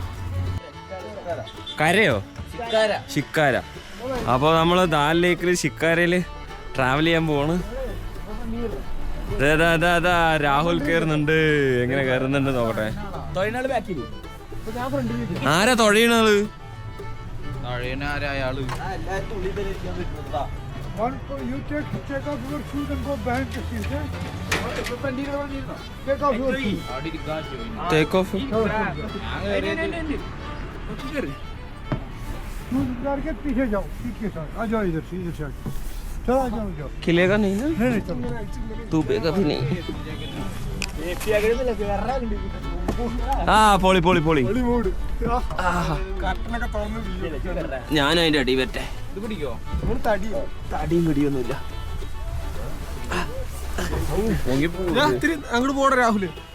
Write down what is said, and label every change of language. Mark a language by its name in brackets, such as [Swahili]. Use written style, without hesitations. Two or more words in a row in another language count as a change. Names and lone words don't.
[Malayalam] കരയോ? ശിക്കാര. അപ്പോൾ നമ്മൾ ദാൽ ലേക്കിൽ ശിക്കാരയിൽ ട്രാവൽ ചെയ്യാൻ പോവാണ്. രാഹുൽ കയറുന്നുണ്ട്. എങ്ങനെ കയറുന്നുണ്ട് നോക്കട്ടെ. തൊഴിലാളി ബാക്കിൽ ആരാ തൊഴയണത്? [English] You take off your shoes and go behind the seat. Take off your shoes. Take off. [Hindi] शूज उतार के पीछे जाओ, सीट के साथ आ जाओ इधर से चलो आ जाओ. खिलेगा नहीं ना? नहीं चलो. तू पे कभी नहीं. [Malayalam] പൊളി പൊളി പൊളി. ഞാനും അതിന്റെ അടി പറ്റേ. ഇത് പിടിക്കോ? തടിയും പിടിയൊന്നുമില്ല. അങ്ങോട്ട് പോട രാഹുല്.